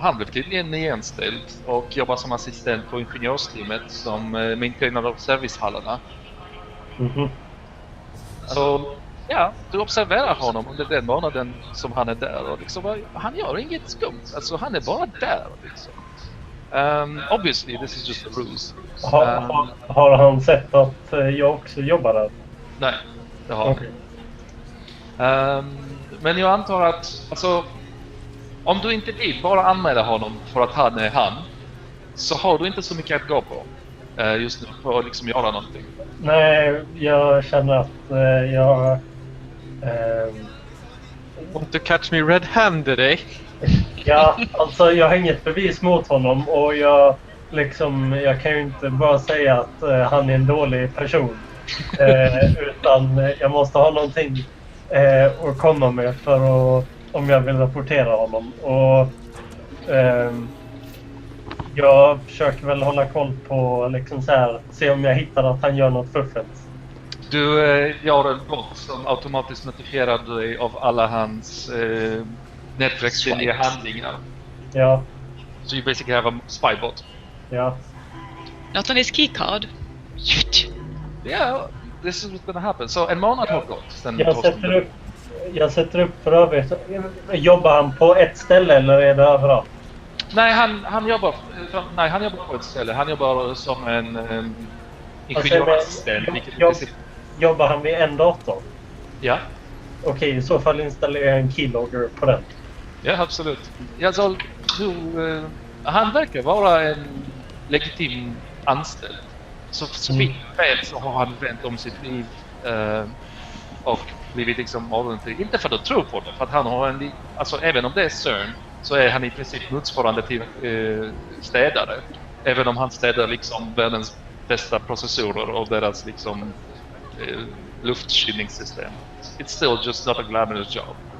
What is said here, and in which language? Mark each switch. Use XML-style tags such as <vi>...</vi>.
<sv>Han blev tydligen nyanställd och jobbar som assistent på ingenjörsteamet som maintainer av servicehallarna. Så ja, du observerar honom under den månaden som han är där och liksom, han gör inget skumt. Alltså han är bara där liksom.</sv> <en>Obviously this is just a ruse.</en> <sv>Har han sett att jag också jobbar där? Nej, det har han. Men jag antar att, alltså, om du inte vill bara anmäla honom för att han är han, så har du inte så mycket att gå på just nu för att liksom göra någonting. Nej, jag känner att jag...</sv> <en>Want to catch me red-handed, eh?</en> <sv>Ja, alltså jag har inget bevis mot honom och jag kan ju inte bara säga att han är en dålig person. Utan jag måste ha någonting att komma med för att, om jag vill rapportera honom. Och jag försöker väl hålla koll på liksom så här, se om jag hittar att han gör något fuffens. Du gör en bot som automatiskt notifierar dig av alla hans nätverksvilliga handlingar. Ja.</sv> <en>So you basically have a spy bot.</en> <sv>Ja.</sv> <en>Not on his keycard. Shoot. Yeah, this is what's gonna happen.</en> <sv>So en månad har gått sen Jag sätter upp för övrigt. Jobbar han på ett ställe eller är det överallt? Nej, han jobbar på ett ställe. Han jobbar som en ingenjörsassistent. Jobbar han vid en dator? Ja. Okej, i så fall installerar jag en keylogger på den. Ja, absolut. Alltså, han verkar vara en legitim anställd. Så vitt vet så har han vänt om sitt liv och blivit liksom ordentlig. Inte för att tro på det, för att han har alltså även om det är CERN så är han i princip motsvarande till städare. Även om han städar liksom världens bästa processorer och deras liksom luftkylningssystem.</sv> <en>It's still just not a glamorous job.</en>